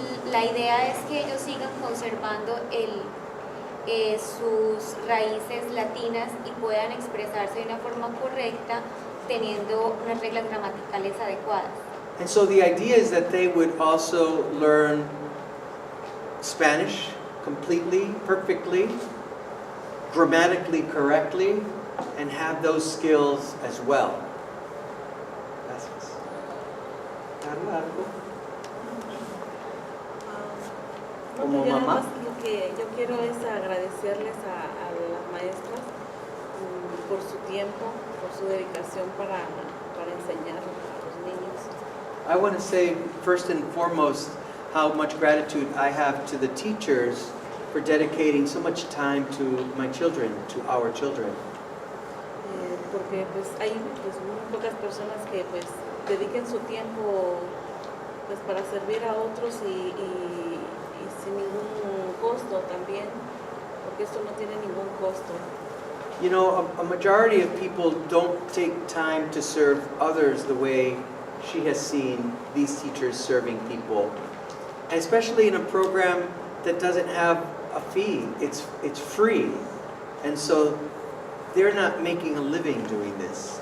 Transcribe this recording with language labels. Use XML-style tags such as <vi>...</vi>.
<es>La idea es que ellos sigan conservando sus raíces latinas y puedan expresarse de una forma correcta, teniendo unas reglas gramaticales adecuadas.</es> <en>And so the idea is that they would also learn Spanish completely, perfectly, grammatically correctly, and have those skills as well.</en> <es>Gracias. ¿Algo? Como Yo nada mamá. más lo que yo quiero es agradecerles a las maestras por su tiempo, por su dedicación para enseñar a los niños.</es> <en>I want to say first and foremost how much gratitude I have to the teachers for dedicating so much time to my children, to our children.</en> <es>Porque pues hay pues muy pocas personas que pues dediquen su tiempo pues para servir a otros y sin ningún costo también, porque esto no tiene ningún costo.</es> <en>You know, a majority of people don't take time to serve others the way she has seen these teachers serving people, and especially in a program that doesn't have a fee. It's free, and so they're not making a living doing this.</en>